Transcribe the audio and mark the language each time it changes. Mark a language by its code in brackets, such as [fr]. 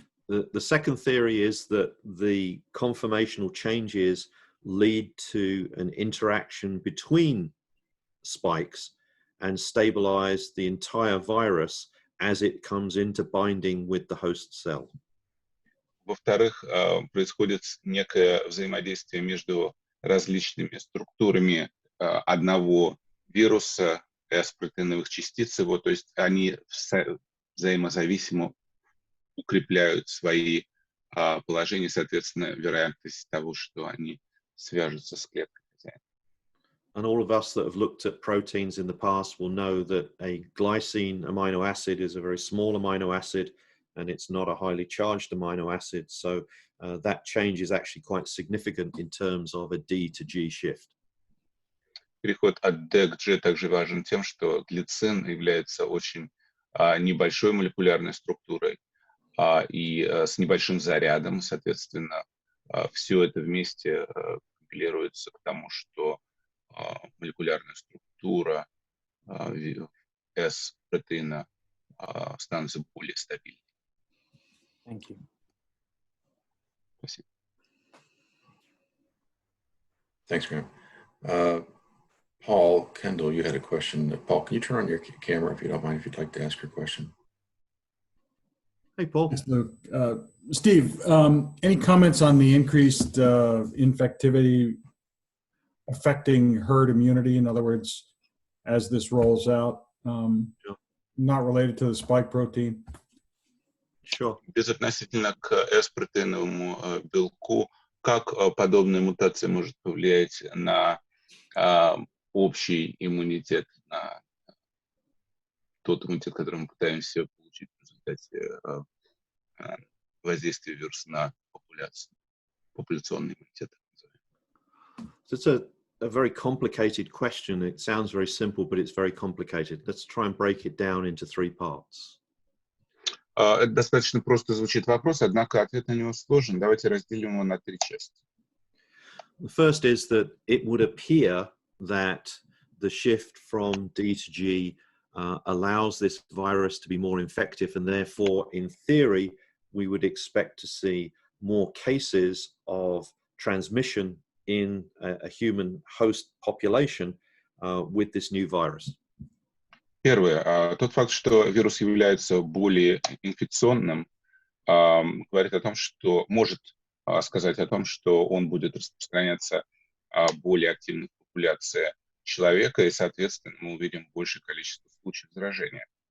[en] The second theory is that the conformational changes lead to an interaction between spikes and stabilize the entire virus as it comes into binding with the host cell. [ru] Во-вторых, происходит некое взаимодействие между различными структурами одного вируса, S-протеиновых частиц его, то есть они взаимозависимо укрепляют свои положения, соответственно, вероятность того, что они свяжутся с клеткой. [en] And all of us that have looked at proteins in the past will know that a glycine amino acid is a very small amino acid and it's not a highly charged amino acid. So that change is actually quite significant in terms of a D to G shift. [ru] Переход от D к G также важен тем, что глицин является очень небольшой молекулярной структурой и с небольшим зарядом, соответственно, все это вместе компилируется к тому, что молекулярная структура S-протеина становится более стабильной. [en] Thank you. [ru] Спасибо. [en] Thanks, Graham. Paul Kendall, you had a question. Paul, can you turn on your camera if you don't mind, if you'd like to ask your question? Hey, Paul. Yes, Luke. Steve, any comments on the increased infectivity affecting herd immunity? In other words, as this rolls out, not related to the spike protein? Sure. [ru] Безотносительно к S-протеиновому белку, как подобная мутация может повлиять на общий иммунитет, на тот иммунитет, который мы пытаемся получить в результате воздействия вируса на популяцию, популяционный иммунитет. [en] So it's a very complicated question. It sounds very simple, but it's very complicated. Let's try and break it down into 3 parts. [ru] Это достаточно просто звучит вопрос, однако ответ на него сложен. Давайте разделим его на 3 части. [en] The first is that it would appear that the shift from D to G allows this virus to be more infective, and therefore, in theory, we would expect to see more cases of transmission in a human host population with this new virus. [ru] Первое. Тот факт, что вирус является более инфекционным, говорит о том, что может сказать о том, что он будет распространяться более активно в популяции человека, и, соответственно, мы увидим большее количество случаев заражения.